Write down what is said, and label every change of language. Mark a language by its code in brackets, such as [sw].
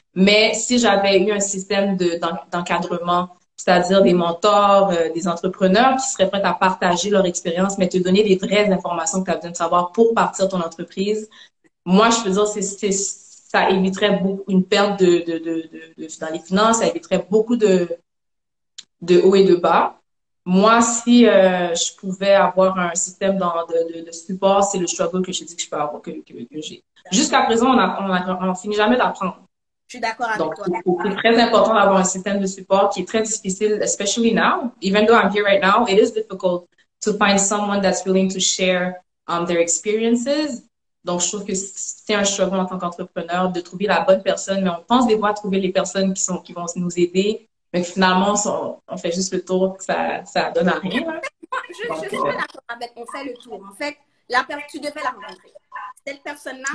[fr] Mais si j'avais eu un système d'encadrement, c'est-à-dire des mentors, des entrepreneurs qui seraient prêts à partager leur expérience, mais te donner des vraies informations que tu as besoin de savoir pour partir ton entreprise, moi, je peux dire, ça éviterait beaucoup une perte dans les finances, ça éviterait beaucoup de haut et de bas. Moi, si je pouvais avoir un système de support, c'est le struggle que je dis que je peux avoir, que j'ai. Jusqu'à présent, on finit jamais d'apprendre. Je suis d'accord avec Donc, toi. c'est très important d'avoir un système de support qui est très difficile, [en] especially now. Even though I'm here right now, it is difficult to find someone that's willing to share their experiences. [fr] Donc, je trouve que c'est un struggle en tant qu'entrepreneur de trouver la bonne personne, mais on pense des fois à trouver les personnes qui vont nous aider. Mais finalement, on fait juste le tour, ça donne à rien. Hein? Je suis pas d'accord avec on fait le tour. En fait, tu devais la rencontrer. Cette personne-là,